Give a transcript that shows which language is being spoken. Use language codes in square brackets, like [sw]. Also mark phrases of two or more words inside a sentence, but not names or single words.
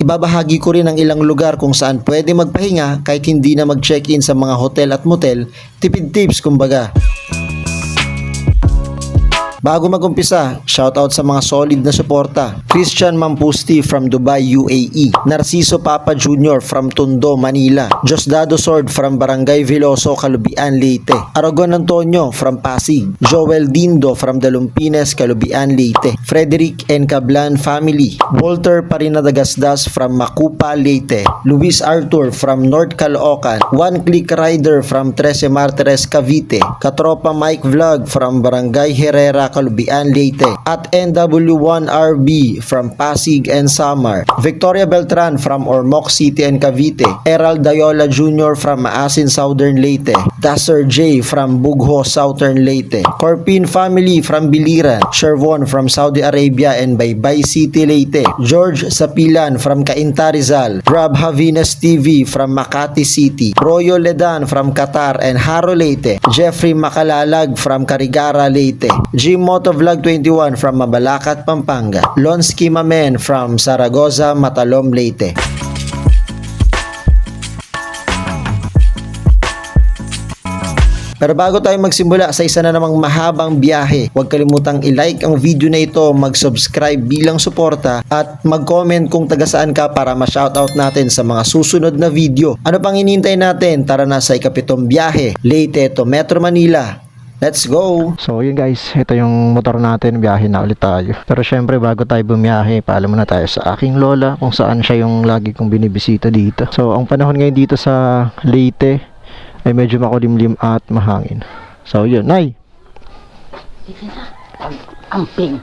[tl] Ibabahagi ko rin ang ilang lugar kung saan pwede magpahinga kahit hindi na mag-check-in sa mga hotel at motel, tipid tips kumbaga. Bago mag-umpisa, shoutout sa mga solid na suporta. Christian Mampusti from Dubai, UAE. Narciso Papa Jr. from Tondo, Manila. Diosdado Sword from Barangay Veloso, Calubian, Leyte. Aragon Antonio from Pasig. Joel Dindo from Dalumpines, Calubian, Leyte. Frederick and Cablan family. Walter Parinagasdas from Macupa, Leyte. Luis Arthur from North Caloocan. One Click Rider from Trece Martires, Cavite. Katropa Mike Vlog from Barangay Herrera, Calubian, Leyte. At NW1RB from Pasig and Samar. Victoria Beltran from Ormoc City and Cavite. Eral Dayola Jr. from Maasin, Southern Leyte. Dasser J from Bugho, Southern Leyte. Corpin family from Biliran. Shervon from Saudi Arabia and Baybay City, Leyte. George Sapilan from Cainta, Rizal. Rob Havines TV from Makati City. Royo Ledan from Qatar and Haro, Leyte. Jeffrey Makalalag from Carigara, Leyte. Jim Motovlog 21 from Mabalacat, Pampanga. Lonsky Mamen from Zaragoza, Matalom, Leyte. Pero bago tayo magsimula sa isa na namang mahabang biyahe, huwag kalimutang i-like ang video na ito, mag-subscribe bilang suporta at mag-comment kung taga saan ka para ma-shoutout natin sa mga susunod na video. Ano pang hinihintay natin? Tara na sa ikapitong biyahe, Leyte to Metro Manila. [en] Let's go! [tl] So yun guys, ito yung motor natin, biyahe na ulit tayo. Pero syempre bago tayo bumiyahe, paalam muna tayo sa aking lola kung saan siya yung lagi kong binibisita dito. So ang panahon ngayon dito sa Leyte ay medyo makulimlim at mahangin. So yun, Nay! Amping.